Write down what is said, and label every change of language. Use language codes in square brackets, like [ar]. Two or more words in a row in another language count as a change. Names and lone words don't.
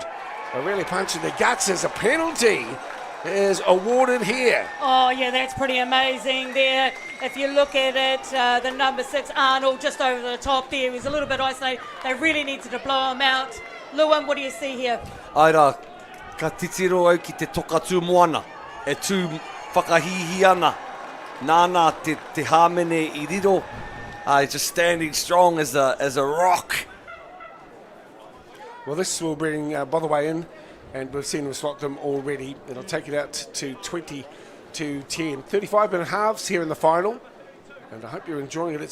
[en] A really punch in the guts as a penalty is awarded here. Oh, yeah, that's pretty amazing there. If you look at it, the number 6, Arnold, just over the top there. He was a little bit isolated. They really needed to blow him out. Luan, what do you see here? [mi] Aira, ka titiro au ki te tokatu moana. E tū whakahihi ana. Nāna te hāmene I riro. [en] Just standing strong as a rock. Well, this will bring Botherway in, and we've seen him slot them already. It'll take it out to 20 to 10. 35-minute halves here in the final, and I hope you're enjoying it.